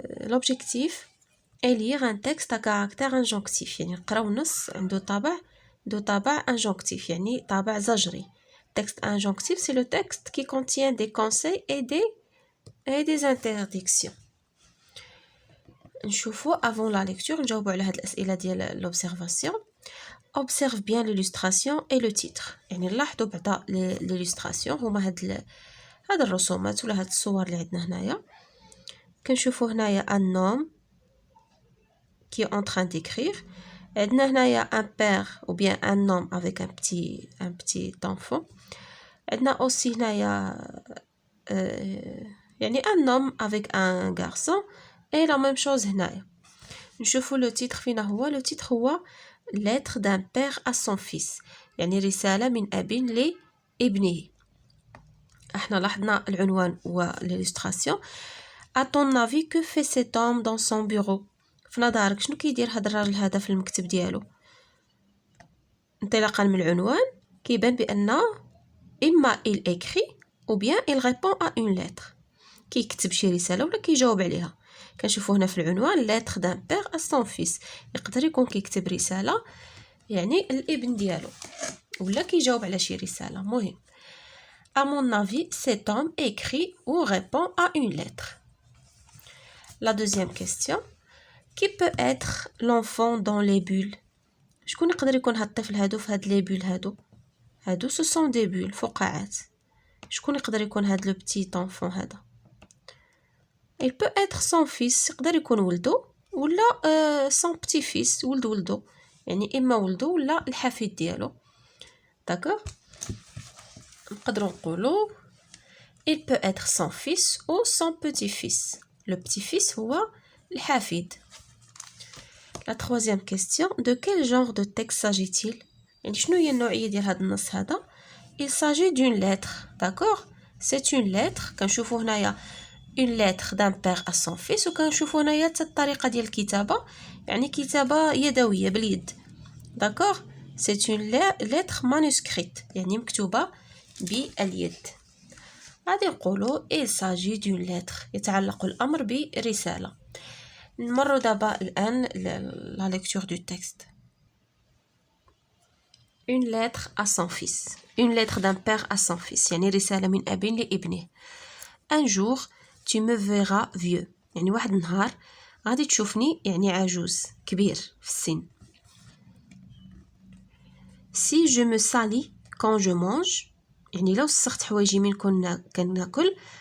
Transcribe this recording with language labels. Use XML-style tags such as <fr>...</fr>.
<fr>L'objectif est lire un texte à caractère injonctif.</fr> <ar>يعني نقراو نص عنده طابع injonctif يعني طابع زجري.</ar> <fr>Texte injonctif, c'est le texte qui contient des conseils et des interdictions.</fr> <ar>نشوفوا</ar> <fr>avant la lecture</fr> <ar>نجاوبوا على هاد الأسئلة ديال l'observation.</ar> <fr>Observe bien l'illustration et le titre.</fr> <ar>يعني نلاحظوا بعدا l'illustration هما هاد الرسومات ولا هاد الصور اللي عندنا هنايا. كنشوفوا هنايا</ar> <fr>un homme qui est en train d'écrire.</fr> <ar>عندنا هنايا</ar> <fr>un père ou bien un homme avec un petit enfant. عندنا aussi</fr> <ar>هنايا يعني</ar> <fr>un homme avec un garçon et la même chose هنايا. نشوفوا le titre</fr> <ar>فينا هو</ar> <fr>le titre هو lettre d'un père à son fils.</fr> <ar>يعني رسالة من أب لابنه. احنا لاحظنا العنوان والillustration.</ar> <fr>À ton avis, que fait cet homme dans son bureau?</fr> <ar>في نظرك شنو كيدير هذا الراجل هذا في المكتب ديالو؟ انطلاقا من العنوان كيبان بأن إما</ar> <fr>il écrit ou bien il répond à une lettre.</fr> <ar>كيكتب شي رسالة ولا كيجاوب عليها. كنشوفوا هنا في العنوان</ar> <fr>lettre d'un père à son fils.</fr> <ar>يقدر يكون كيكتب رسالة يعني الابن ديالو ولا كيجاوب على شي رسالة. مهم.</ar> <fr>À mon avis, cet homme écrit ou répond à une lettre. La deuxième question. Qui peut être l'enfant dans les bulles?</fr> <ar>شكون يقدر يكون هاد الطفل هادو في هاد لي بول هادو</ar> <fr>ce sont des bulles</fr> <ar>فقاعات. شكون يقدر يكون هاد لو بتي enfant هذا؟</ar> <fr>Il peut être son fils.</fr> <ar>يقدر يكون ولدو ولا</ar> <fr>son petit fils</fr> <ar>ولدو يعني إما ولدو ولا الحفيد ديالو.</ar> <fr>داكوغ.</fr> <ar>نقدروا نقولوا</ar> <fr>il peut être son fils ou son petit-fils. Le petit-fils</fr> <ar>هو الحفيد.</ar> <fr>La troisième question. De quel genre de texte s'agit-il?</fr> <ar>يعني شنو هي النوعية ديال هذا النص هذا؟</ar> <fr>Il s'agit d'une lettre. D'accord? C'est une lettre.</fr> <ar>كنشوفوا هنايا</ar> <fr>une lettre d'un père à son fils</fr> <ar>وكنشوفوا هنايا حتى الطريقة ديال الكتابة يعني كتابة يدوية باليد.</ar> <fr>D'accord? C'est une lettre manuscrite</fr> <ar>يعني مكتوبة باليد. غادي نقولوا</ar> <fr>il s'agit d'une lettre.</fr> <ar>يتعلق الأمر برسالة. نمروا دابا الآن</ar> <fr>la lecture du texte. Une lettre à son fils. Une lettre d'un père à son fils.</fr> <ar>يعني رسالة من أب لابنه.</ar> <fr>Un jour, tu me verras vieux.</fr> <ar>يعني واحد النهار غادي تشوفني يعني عجوز كبير في السن.</ar> <fr>Si je me salis quand je mange.</fr> <ar>يعني لو سخت حوايجي من كناكل.</ar>